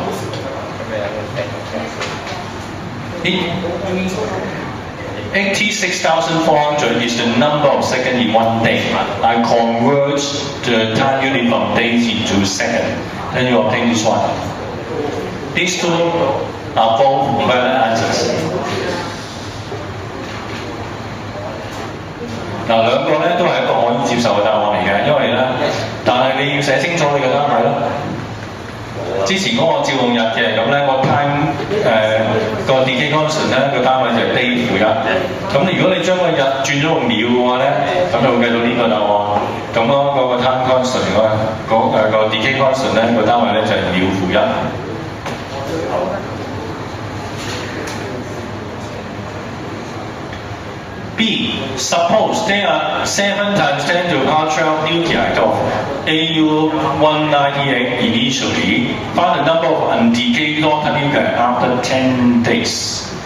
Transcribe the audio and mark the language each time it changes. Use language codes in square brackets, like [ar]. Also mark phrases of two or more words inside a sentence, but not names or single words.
[en] 86,400 is the number of seconds in one day. I convert the time unit from days into second. Then you obtain this one. These two are both valid answers. [yue] 嗱兩個咧都係一個可以接受嘅答案嚟嘅，因為咧，但係清楚你個單位啦。之前嗰個照用日嘅，咁咧個 time 個 [en] decay constant [yue] 咧個單位就係 day 負一。咁如果你將個日轉咗個秒嘅話咧，咁就會計到呢個答案。咁咯，嗰個 [en] time constant [yue] 個 [en] decay constant [yue] 咧個單位咧就係秒負一。B. [en] Suppose there are 7 times 10 to the power 12 nuclei of AU198 initially. Find the number of undecayed daughter nuclei after 10 days.